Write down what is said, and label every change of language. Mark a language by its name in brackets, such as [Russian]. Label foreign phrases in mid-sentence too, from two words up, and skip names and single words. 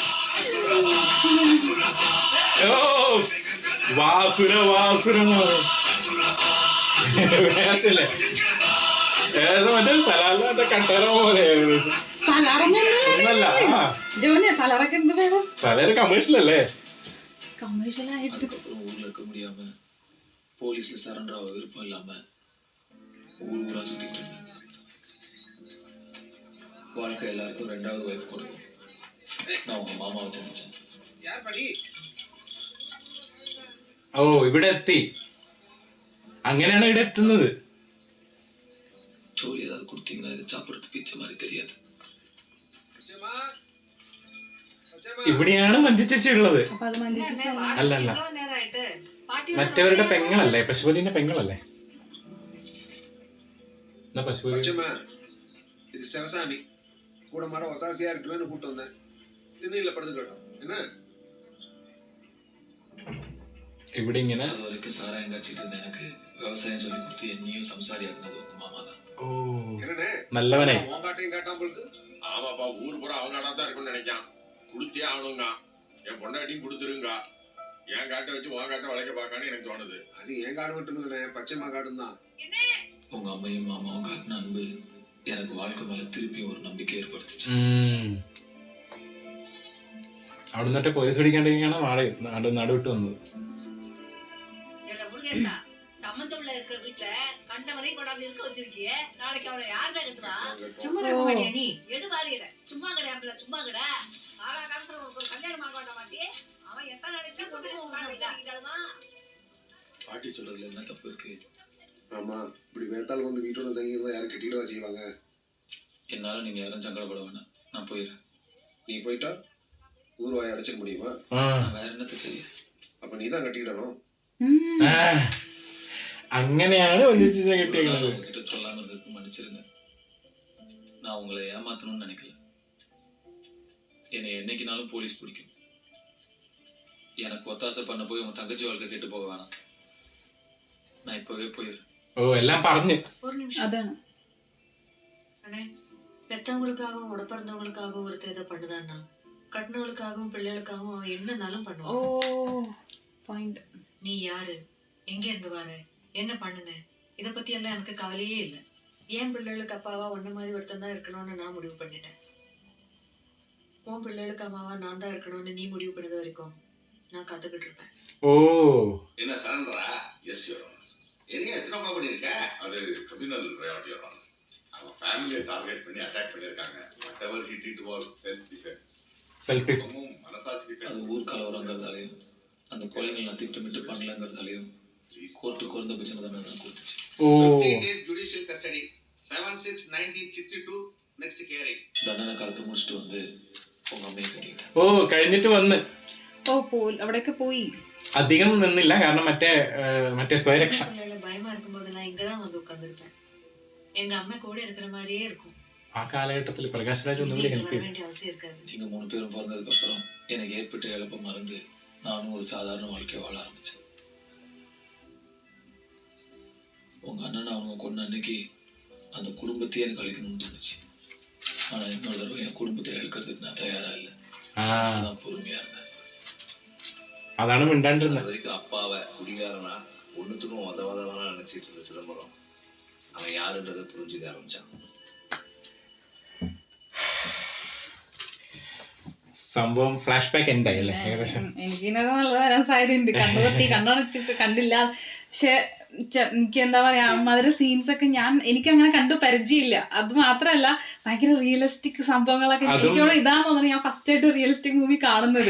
[Malayalam] ഓ വാസുര ഏകദേശം മറ്റേ സലാലിന്റെ കട്ടേറ പോലെ. ഏകദേശം സലാര് കമേഴ്ഷ്യൽ അല്ലേ? [Tamil] ஊர்ல இருக்க முடியாம போலீஸ்ல சரண்டர் ஆக விருப்பம் இல்லாம ஊரா சுத்திட்டு இருக்கேன். வாழ்க்கை எல்லாருக்கும் 2வது வாய்ப்பு கொடுக்கும். நான் உங்க மாமாவை சந்திச்சேன். [Malayalam] ഓ ഇവിടെ എത്തി. അങ്ങനെയാണ് ഇവിടെ എത്തുന്നത്. [Tamil] ஜோலி ஏதாவது கொடுத்தீங்கன்னா இது சாப்பிட்றது பிச்சை மாதிரி தெரியாது. [Malayalam] ഇവിടെയാണ് മഞ്ജു ചേച്ചി ഉള്ളത്. അപ്പൊ അത് മഞ്ജു ചേച്ചി അല്ല. അല്ല അല്ല, മറ്റവരുടെ പെങ്ങളല്ലേ, പശുപതിന്റെ പെങ്ങളല്ലേ. എന്നാ പശുപതി [Tamil] இது சிவசாமி கூட மாட ஒத்தாசியா இருக்குன்னு கூப்பிட்டு வந்தேன். திண்ணையில படுத்து கேட்டோம். என்ன [Malayalam] ഇവിടെ ഇങ്ങനെ [Tamil] அது வரைக்கும் சாராயம் காய்ச்சிட்டு இருந்த எனக்கு விவசாயம் சொல்லி கொடுத்து என்னையும் சம்சாரியாக்குனது உங்க மாமா தான். ഓ என்னண்ணே [Malayalam] നല്ലവനെ. [Tamil] உங்காட்டையும் கேட்டான் போலுக்கு. ஆமாப்பா, ஊர் பூரா அவங்க தான் இருக்கும்னு நினைக்கான். குடுத்தே ஆகணுங்க, என் பொண்டாட்டியும் கொடுத்துருங்க. என் காட்டை வச்சு உன் காட்டை வளைக்க பார்க்கான்னு எனக்கு தோணுது. அது என் காடு மட்டும் இல்லைண்ணே, பச்சைமா காடும் தான். உங்க அம்மையும் மாமாவும் காட்டின அன்பு எனக்கு வாழ்க்கை மேல திருப்பியும் ஒரு நம்பிக்கை ஏற்படுத்துச்சு. [Malayalam] അവിടെ നിന്നിട്ട് പോലീസ് പിടിക്കാണ്ടിരിക്കാണ് മാറി നടുവിട്ട് വന്നത്. [Tamil] சம்மந்தம்ல இருக்கிற வீட்டுல கண்டவரையும் கொண்டாந்து இருக்க வச்சிருக்கிய, நாளைக்கு அவனை யாருல கட்டுறா? நீ எடு வாரியிற சும்மா கிடையாது, சும்மா கடை காலா காலத்துல ஒரு கல்யாணம் ஆக மாட்ட மாட்டே. அவன் எத்தனை நினைச்சா கொண்டு பாட்டி சொல்றதுல என்ன தப்பு இருக்கு? ஆமா, இப்படி வேத்தாள் வந்து வீட்டோட தங்கி இருந்தா யாரும் கட்டிடவா செய்வாங்க? என்னால நீங்க யாரும் சங்கடப்பட வேணாம், நான் போயிடுறேன். நீ போயிட்டா ஊர் வாயை அடைச்சிட முடியுமா? நான் வேற என்னத்தை செய்ய? அப்ப நீதான் கட்டிக்கிடணும். [Malayalam] അങ്ങനെയാണ് മഞ്ജു ചേച്ചി കിട്ടിയത്. [Tamil] உங்ககிட்ட சொல்லாம இருந்ததுக்கு மன்னிச்சிருங்க. நான் உங்களை ஏமாத்தணும்னு நினைக்கல. என்னை என்னைக்குனாலும் போலீஸ் பிடிக்கும். எனக்கு ஒத்தாசை பண்ண போய் உங்க தங்கச்சி வாழ்க்கை கெட்டு போக வேணாம். நான் இப்பவே போயிடுறேன். [Malayalam] ഓ എല്ലാം പറഞ്ഞു. [Tamil] ஒரு நிமிஷம். [Malayalam] അതാണ് [Tamil] அண்ணே, பெத்தவங்களுக்காகவும் உடப்பிறந்தவங்களுக்காகவும் ஒருத்தர் இதை பண்ணுதான்னா, கட்டினவளுக்காகவும் பிள்ளைகளுக்காகவும் அவன் என்னன்னாலும் ഓ பண்ணுவான். [Malayalam] പോയിന്റ്. [Tamil] நீ யாரு, எங்க இருந்து வர, என்ன பண்ணுன, இத பத்தி எல்லாம் எனக்கு கவலையே இல்லை. என் பிள்ளைகளுக்கு அப்பாவா ஒன்ன மாதிரி ஒருத்தன் தான் இருக்கணும்னு நான் முடிவு பண்ணிட்டேன். உன் பிள்ளைகளுக்கு அம்மாவா நான் தான் இருக்கணும்னு நீ முடிவு பண்ணது வரைக்கும் நான் காத்துக்கிட்டு இருப்பேன். ഓ என்ன சரண்டரா? [English] yes your honour. [Tamil] என்னையா என்ன பண்ணிருக்க? அது [English] criminal right your honour. [Tamil] அவன் ஃபேமிலியை டார்கெட் பண்ணி அட்டாக் பண்ணிருக்காங்க. [English] whatever he did was self defense. [Malayalam] സെൽഫ് [Tamil] மனசாட்சிக்கு அது ஊர் கலவரங்கிறதாலையும் அந்த கொலைகள் நான் திட்டமிட்டு பண்ணலங்கிறதாலையும் கோர்ட்டு குறைந்த பட்சம் தான் கொடுத்துச்சு. ഓ [English] 15 days judicial custody. 7/6/1962 next hearing. [Tamil] தண்டனை காலத்தை முடிச்சுட்டு வந்து உங்க அம்மையை கட்டிக்கிட்டேன். [Malayalam] ഓ കഴിഞ്ഞിട്ട് വന്ന്. ഓ അവിടേക്ക് പോയി. അധികം നിന്നില്ല, കാരണം മറ്റേ സ്വയരക്ഷ. [Tamil] பிள்ளைல பயமா இருக்கும்போது நான் இங்கதான் வந்து உட்கார்ந்துருப்பேன். எங்க அம்மா கூட இருக்கிற மாதிரியே இருக்கும். [Malayalam] ആ കാലഘട്ടത്തിൽ പ്രകാശ് രാജ് ഒന്നും കൂടി [Tamil] இங்க [Malayalam] ഹെൽപ്പ് [Tamil] வர [Malayalam] ചെയ്തു. [Tamil] வேண்டிய அவசியம் இருக்காது. நீங்க 3 பேரும் பிறந்ததுக்கு அப்புறம் எனக்கு ஏற்பட்ட இழப்பை மறந்து நானும் ஒரு சாதாரண வாழ்க்கையை வாழ ஆரம்பிச்சேன். உங்க அண்ணன் அவங்க கொண்ட அன்னைக்கு அந்த குடும்பத்தையே எனக்கு அழிக்கணும்னு தோணுச்சு. ஆனா இன்னொரு தடவை என் குடும்பத்தை இழக்கிறதுக்கு நான் தயாரா இல்லை. நான் பொறுமையா இருந்தேன். [Malayalam] അതാണ് മിണ്ടാണ്ടിരുന്നത്. [Tamil] அது வரைக்கும் அப்பாவை குடிகாரனா ஒண்ணுத்துக்கும் உதவாதவனா நினைச்சிட்டு இருந்த சிதம்பரம் அவன் யாருன்றதை புரிஞ்சுக்க ஆரம்பிச்சான். [Malayalam] സംഭവം [English] flash back [Malayalam] എൻഡായി അല്ലേ ഏകദേശം. എനിക്കിന്നത് നല്ല വരാൻ സാധ്യതയുണ്ട്. കണ്ണുപത്തി കണ്ണടച്ചിട്ട് കണ്ടില്ല. പക്ഷെ എനിക്ക് എന്താ പറയാ, അമ്മാതിരി സീൻസ് ഒക്കെ എനിക്ക് അങ്ങനെ കണ്ടു പരിചയമില്ല. അത് മാത്രല്ല ഭയങ്കര റിയലിസ്റ്റിക് സംഭവങ്ങളൊക്കെ എനിക്കോട് ഇതാന്ന് തോന്നുന്നു ഞാൻ ഫസ്റ്റ് ആയിട്ട് [English] realistic movie [Malayalam] കാണുന്നത്.